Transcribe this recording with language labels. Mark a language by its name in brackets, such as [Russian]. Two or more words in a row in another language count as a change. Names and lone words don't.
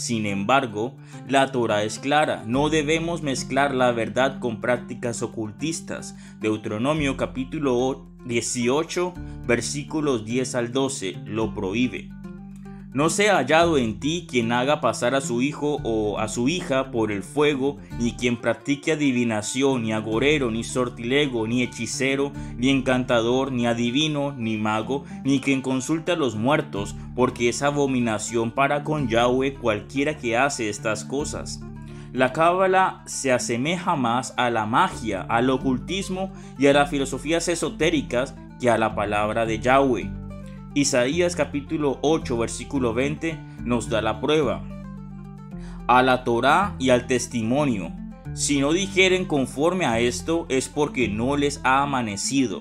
[Spanish] Sin embargo, la Torá es clara: no debemos mezclar la verdad con prácticas ocultistas. Deuteronomio capítulo 18, versículos 10 al 12 lo prohíbe. No sea hallado en ti quien haga pasar a su hijo o a su hija por el fuego, ni quien practique adivinación, ni agorero, ni sortilego, ni hechicero, ni encantador, ni adivino, ni mago, ni quien consulte a los muertos, porque es abominación para con Yahweh cualquiera que hace estas cosas. La cábala se asemeja más a la magia, al ocultismo y a las filosofías esotéricas que a la palabra de Yahweh. Isaías capítulo 8 versículo 20 nos da la prueba: a la Torá y al testimonio, si no dijeren conforme a esto, es porque no les ha amanecido.